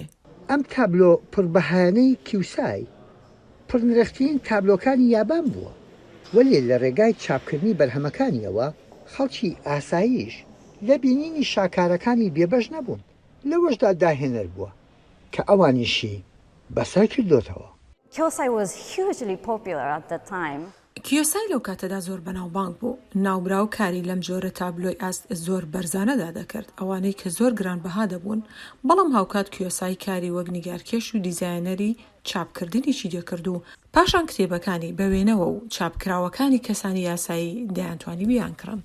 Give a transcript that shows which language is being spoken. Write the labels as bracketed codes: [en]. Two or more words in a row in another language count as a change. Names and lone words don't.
[ckb] ئەم تابلۆ پڕبەهانەی کیوسای پڕنرخترین تابلۆکانی یابان بووە وەلێ لە ڕێگای چاپکردنی بەرهەمەکانیەوە خەڵکی ئاساییش لە بینینی شاکارەکانی بێبەش نەبوون لەوەشدا داهێنەر بووە کە ئەوانیشی بەسەر کردوتەوە. [en] Kyosai was hugely popular at the time. [ckb] کیۆسای لەو کاتەدا زۆر بەناوبانگ بوو. ناوبراو کاری لەم جۆرە تابلۆی ئاست زۆر بەرزانەدا دەکرد ئەوانەی کە زۆر گرانبەها دەبوون بەڵام هاوکات کیۆسای کاری وەک نیگارکێش و دیزاینەری چاپکردنیشی دەکرد و پاشان کتێبەکانی بە وێنەوە و چاپکراوەکانی کەسانی یاسایی دەیانتوانی بیان کڕن.